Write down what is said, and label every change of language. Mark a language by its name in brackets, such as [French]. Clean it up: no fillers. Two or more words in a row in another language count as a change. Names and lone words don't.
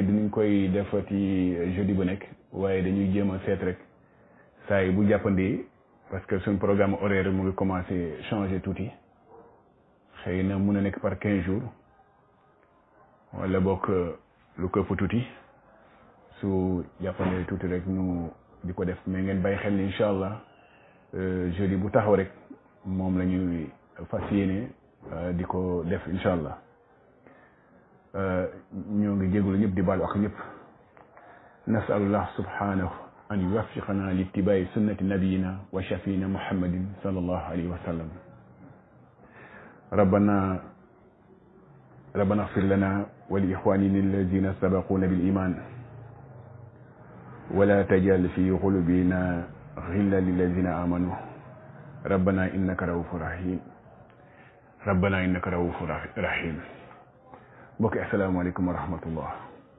[Wolof] dinañ koy defati jeudi bu nekk waaye dañuy jéem a seet rek saa yi bu jàppandi [French] parce que [Wolof] suñ [French] programme horaire [Wolof] mu ngi [French] commencé changer [Wolof] tuuti xëy na mun a nekk [French] par 15 jours [Wolof] wala bokk lu këpp tuuti su jàppandee tuuti rek ñu di ko def mais ngeen bàyyi xel ni [Arabic] إن شاء الله [Wolof] jeudi bu taxaw rek moom la ñuy fas yéene di ko def [Arabic] إن شاء الله [Wolof] ñoo ngi jégalu ñëpp di baalu ak ñëpp [Arabic] نسأل الله سبحانه أن يوفقنا لاتباع سنة نبينا وشفيعنا محمد صلى الله عليه وسلم rabbana اغفر لنا ولإخواننا الذين سبقونا بالإيمان ولا تجعل في قلوبنا غلا للذين آمنوا ربنا إنك رؤوف رحيم mbokk السلام عليكم ورحمة الله